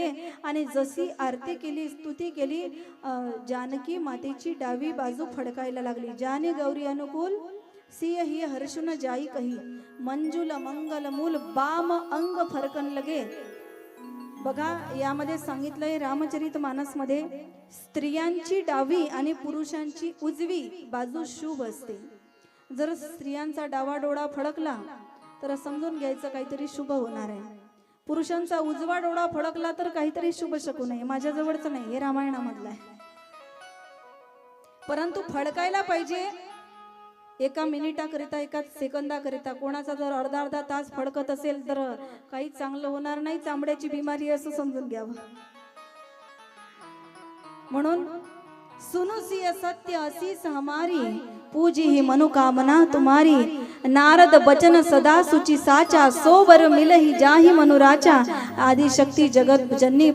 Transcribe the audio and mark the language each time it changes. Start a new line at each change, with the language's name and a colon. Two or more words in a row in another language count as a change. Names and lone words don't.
Marathi: आणि जशी आरती केली स्तुती केली जानकी मातेची डावी बाजू फडकायला लागली.
Awadhi: जानी गौरी अनुकूल सियहि हर्ष न जाई कही मंजुल मंगल मूल बाम अंग फरकन लगे.
Marathi: बघा यामध्ये सांगितलंय रामचरित मानसमध्ये स्त्रियांची डावी आणि पुरुषांची उजवी बाजू शुभ असते. जर स्त्रियांचा डावा डोळा फडकला तर समजून घ्यायचं काहीतरी शुभ होणार आहे. पुरुषांचा उजवा डोळा फडकला तर काहीतरी शुभ शकू नये. माझ्या जवळचं नाही, हे रामायणामधलं आहे. परंतु फडकायला पाहिजे एका मिनिटाकरिता, एका सेकंदाकरिता. कोणाचा जर अर्धा अर्धा तास फडकत असेल तर काही चांगलं होणार नाही. चामड्याची बिमारी असं समजून घ्यावं.
Awadhi: म्हणून सुनु सिय सत्य असीस हमारी, पूजी ही मनोकामना तुम्हारी. नारद बचन सदा सुचि साचा, सोबर मिलहि जाहि मनुराचा. आदि शक्ति जगत जननी